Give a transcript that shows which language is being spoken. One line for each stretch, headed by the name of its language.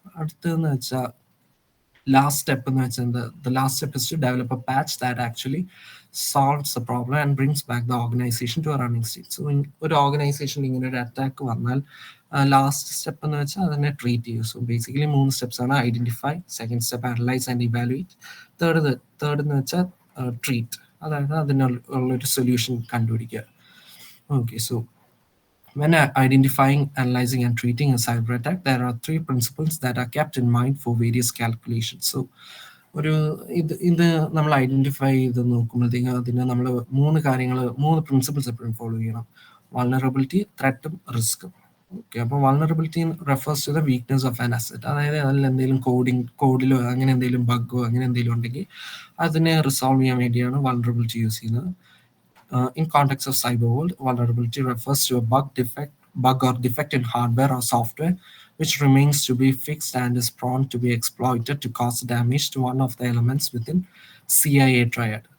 Malayalam: അടുത്തതെന്ന് വെച്ചാൽ
English: last step in the last step is to develop a patch that actually solves the problem and brings back the organization to a running state.
Malayalam: So in ഒരു organisation ഇങ്ങനെ ഒരു attack വന്നാൽ last step എന്ന് വെച്ചാൽ അതിനെ treat ചെയ്യും. So basically 3 steps ആണ്: identify, second step analyse and evaluate, third എന്ന് വെച്ചാൽ ട്രീറ്റ്, അതായത് അതിനുള്ളൊരു സൊല്യൂഷൻ കണ്ടുപിടിക്കുക.
English: Okay, so when identifying, analyzing, and treating a cyber attack, there are 3 principles that are kept in mind for various calculations.
Malayalam: So, ഇത് നമ്മൾ identify ചെയ്ത് നോക്കുമ്പോഴത്തേക്കും അതിന് നമ്മൾ 3 പ്രിൻസിപ്പിൾസ് എപ്പോഴും ഫോളോ ചെയ്യണം: വൾനറബിലിറ്റി, ത്രെറ്റും റിസ്ക്കും. ഓക്കെ, അപ്പോൾ
English: Vulnerability refers to the weakness of an asset.
Malayalam: അതായത് അതിൽ എന്തെങ്കിലും കോഡിലോ അങ്ങനെ എന്തെങ്കിലും ബഗ്ഗോ അങ്ങനെ എന്തെങ്കിലും ഉണ്ടെങ്കിൽ അതിനെ റിസോൾവ് ചെയ്യാൻ വേണ്ടിയാണ് വൾനറബിലിറ്റി യൂസ് ചെയ്യുന്നത്.
English: In context of cyber world, vulnerability refers to a bug or defect in hardware or software which remains to be fixed and is prone to be exploited to cause damage to one of the elements within CIA triad.